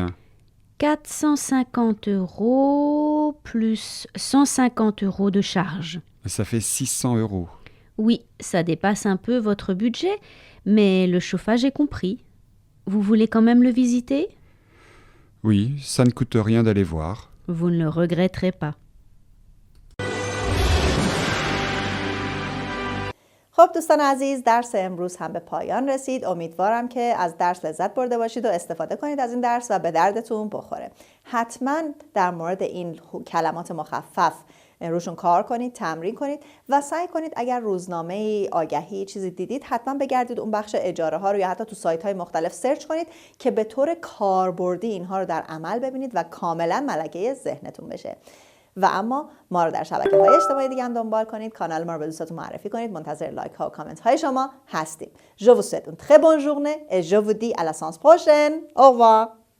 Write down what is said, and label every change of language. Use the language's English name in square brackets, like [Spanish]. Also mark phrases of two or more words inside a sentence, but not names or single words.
[French] 450 € plus 150 € de charge. Ça fait 600 €. Oui, ça dépasse un peu votre budget, mais le chauffage est compris. Vous voulez quand même le visiter? Oui, ça ne coûte rien d'aller voir. Vous ne le regretterez pas. [Persian] خب دوستان عزیز، درس امروز هم به پایان رسید. امیدوارم که از درس لذت برده باشید و استفاده کنید از این درس و به دردتون بخوره. حتما در مورد این کلمات مخفف روشون کار کنید، تمرین کنید و سعی کنید اگر روزنامه آگهی چیزی دیدید حتما بگردید اون بخش اجاره ها رو یا حتی تو سایت های مختلف سرچ کنید که به طور کاربردی اینها رو در عمل ببینید و کاملا ملکه ذهنتون بشه. و اما ما رو در شبکه‌های اجتماعی دیگه هم دنبال کنید، کانال ما رو به دوستاتون معرفی کنید. منتظر لایک ها و کامنت های شما هستیم. [French] Je vous souhaite une très bonne journée et je vous dis à la séance prochaine. Au revoir.